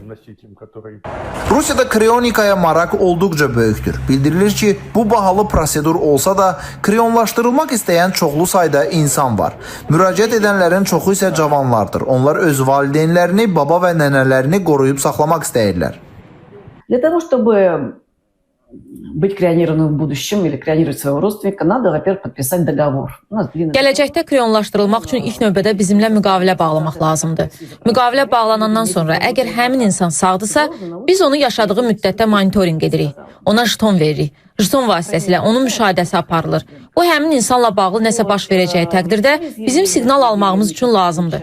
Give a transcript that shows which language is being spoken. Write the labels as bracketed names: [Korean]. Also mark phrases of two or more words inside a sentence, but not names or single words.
[Azerbaijani] Rusiyada krionikaya maraq olduqca böyükdür. Bildirilir ki, bu bahalı prosedur olsa da krionlaşdırılmaq istəyən çoxlu sayda insan var. Müraciət edənlərin çoxu isə cavanlardır. Onlar öz valideynlərini, baba və nənələrini qoruyub saxlamaq istəyirlər. [Russian] Для того, чтобы быть крионированным в будущем или крионировать своего родственника, надо, во-первых, подписать договор. [Azerbaijani] Gələcəkdə krionlaşdırılmaq üçün ilk növbədə bizimlə müqavilə bağlamaq lazımdır. Müqavilə bağlanandan sonra əgər həmin insan sağdırsa, biz onu yaşadığı müddətdə monitorinq edirik. Ona jeton veririk. Jeton vasitəsilə onun müşahidəsi aparılır. Bu həmin insanla bağlı nəsə baş verəcəyi təqdirdə bizim siqnal almağımız üçün lazımdır.